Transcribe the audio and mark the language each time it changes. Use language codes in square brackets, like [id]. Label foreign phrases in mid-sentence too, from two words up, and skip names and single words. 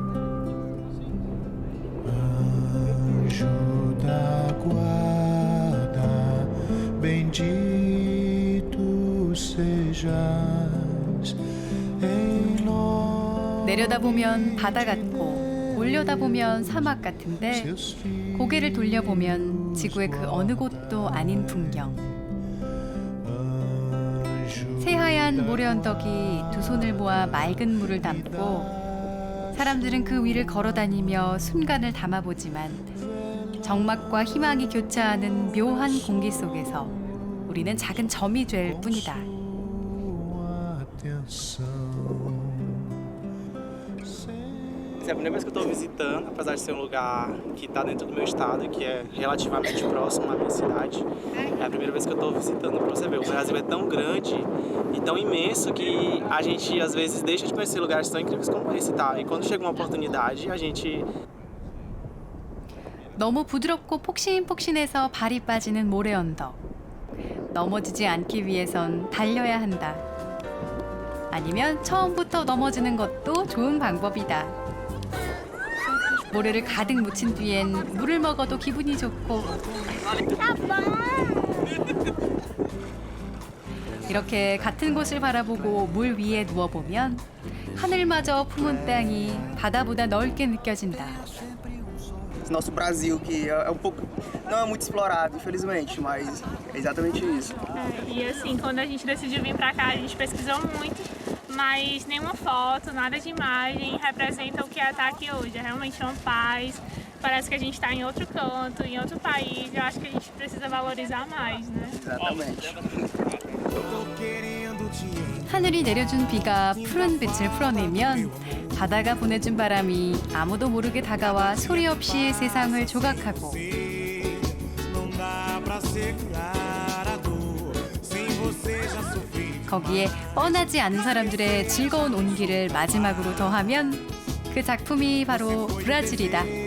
[pt] Anjo da guarda, [ko] 내려다보면 바다 같고 올려다보면 사막 같은데 고개를 돌려보면 지구의 그 어느 곳도 아닌 풍경. 새하얀 모래 언덕이 두 손을 모아 맑은 물을 담고 사람들은 그 위를 걸어다니며 순간을 담아보지만 적막과 희망이 교차하는 묘한 공기 속에서 우리는 작은 점이 될 뿐이다. [pt] É a primeira vez que eu estou visitando, apesar de ser um lugar que está dentro do meu estado, que é relativamente próximo à minha cidade. É a primeira vez que eu estou visitando, para você ver, o Brasil é tão grande e tão imenso que a gente às vezes deixa de conhecer lugares tão incríveis como esse, tá? E quando chega uma oportunidade, a gente [ko] 너무 부드럽고 폭신폭신해서 발이 빠지는 모래 언덕. 넘어지지 않기 위해선 달려야 한다. 아니면 처음부터 넘어지는 것도 좋은 방법이다. 모래를 가득 묻힌 뒤엔 물을 먹어도 기분이 좋고 이렇게 같은 곳을 바라보고 물 위에 누워보면 하늘마저 품은 땅이 바다보다 넓게 느껴진다. [pt] Nosso Brasil, que é pouco, não é muito explorado, infelizmente, mas é exatamente isso. E assim, quando a gente decidiu vir pra cá, a gente pesquisou muito, mas nenhuma foto, nada de imagem representa o que é estar aqui hoje. É realmente uma paz, parece que a gente está em outro canto, em outro país. Eu acho que a gente precisa valorizar mais, né? Exatamente. [ko] 하늘이 내려준 비가 푸른 빛을 풀어내면 바다가 보내준 바람이 아무도 모르게 다가와 소리 없이 세상을 조각하고 거기에 뻔하지 않은 사람들의 즐거운 온기를 마지막으로 더하면 그 작품이 바로 브라질이다.